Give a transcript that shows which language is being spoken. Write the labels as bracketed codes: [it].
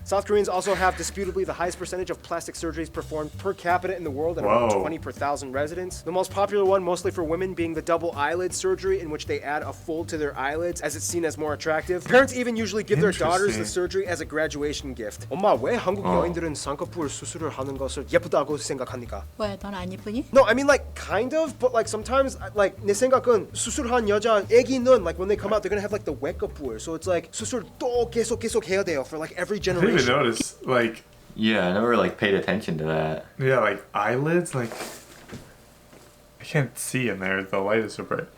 [en] South Koreans also have disputably the highest percentage of plastic surgeries performed per capita in the world at around Whoa. 20 per thousand residents. The most popular one, mostly for women, being the double eyelid surgery, in which they add a fold to their eyelids as it's seen as more attractive. Parents even usually give their daughters the Interesting. surgery as a graduation gift. [ko] 엄마, 왜 한국 여인들은 쌍꺼풀 수술을 하는 것을 예쁘다고 생각합니까? 왜 넌 안 이쁘니? [en] No, I mean like kind of, but like sometimes like [ko] 내 생각은 수술한 여자 애기는 [en] like when they come out they're gonna have like the 외꺼풀, so it's like [ko] 수술 또 계속 해야 돼요 [en] for like every I didn't generation. even notice. Like, Yeah, I never like paid attention to that. yeah, like eyelids. Like, I can't see in there. The light is so bright.